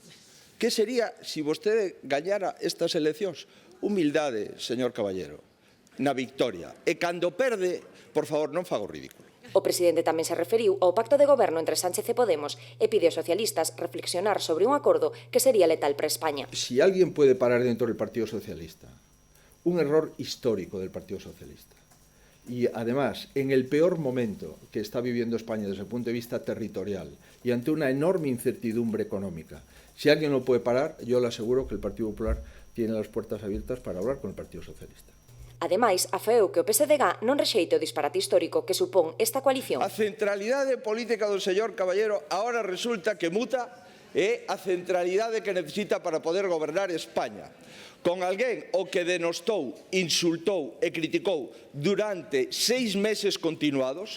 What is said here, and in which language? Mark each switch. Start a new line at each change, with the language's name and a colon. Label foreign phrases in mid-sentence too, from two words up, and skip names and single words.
Galician: Que sería se vostede gañara estas eleccións? Humildade, señor Caballero, na victoria. E cando perde, por favor, non faga o ridículo. O presidente tamén se referiu ao pacto de goberno entre Sánchez e Podemos e pide aos socialistas reflexionar sobre un acordo que sería letal para España.
Spanish: Si alguien puede parar dentro del Partido Socialista, un error histórico del Partido Socialista, y además en el peor momento que está viviendo España desde el punto de vista territorial y ante una enorme incertidumbre económica, si alguien lo puede parar, yo le aseguro que el Partido Popular tiene las puertas abiertas para hablar con el Partido Socialista.
Galician: Ademais, afeou que o PSDG non rexeite o disparate histórico que supón esta coalición. A centralidade política do señor Caballero ahora resulta que muta é a centralidade que necesita para poder gobernar España. Con alguén o que denostou, insultou e criticou durante 6 meses continuados.